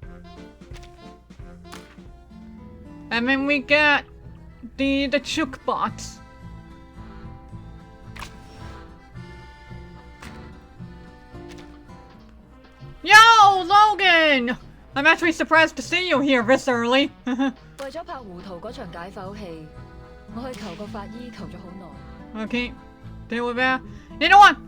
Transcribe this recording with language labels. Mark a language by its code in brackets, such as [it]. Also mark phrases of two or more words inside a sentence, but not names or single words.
[en] And then we get the chook bots. Yo, Logan! I'm actually surprised to see you here this early. [yue] 為咗拍胡桃嗰場解剖戲，我去求個法醫求咗好耐。 [en] Okay, deal with that. You know what?